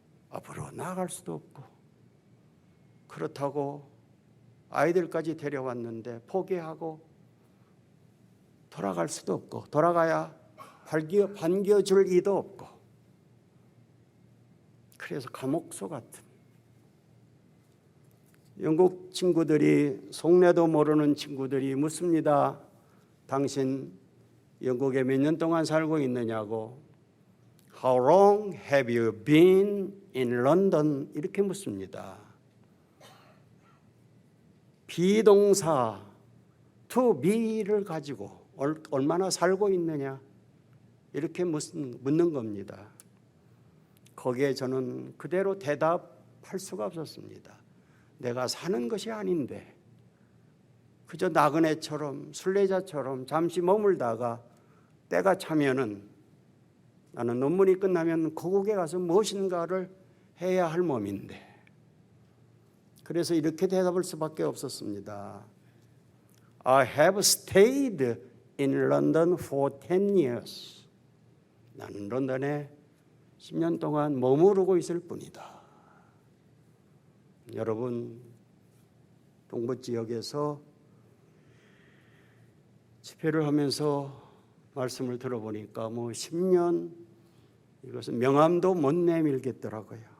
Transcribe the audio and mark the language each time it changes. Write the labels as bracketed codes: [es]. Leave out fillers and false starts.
[ko] 앞으로 나아갈 수도 없고, 그렇다고 아이들까지 데려왔는데 포기하고 돌아갈 수도 없고, 돌아가야 반겨줄 이도 없고, 그래서 감옥소 같은, 영국 친구들이, 속내도 모르는 친구들이 묻습니다. 당신 영국에 몇 년 동안 살고 있느냐고. [en] How long have you been in London? [ko] 이렇게 묻습니다. 비동사 to be를 가지고 얼마나 살고 있느냐, 이렇게 묻는 겁니다. 거기에 저는 그대로 대답할 수가 없었습니다. 내가 사는 것이 아닌데 그저 나그네처럼 순례자처럼 잠시 머물다가 때가 차면은, 나는 논문이 끝나면 고국에 가서 무엇인가를 해야 할 몸인데, 그래서 이렇게 대답할 수밖에 없었습니다. [en] I have stayed in London for 10 years. [ko] 나는 런던에 10년 동안 머무르고 있을 뿐이다. 여러분, 동부 지역에서 집회를 하면서 말씀을 들어보니까 10년, 이것은 명함도 못 내밀겠더라고요.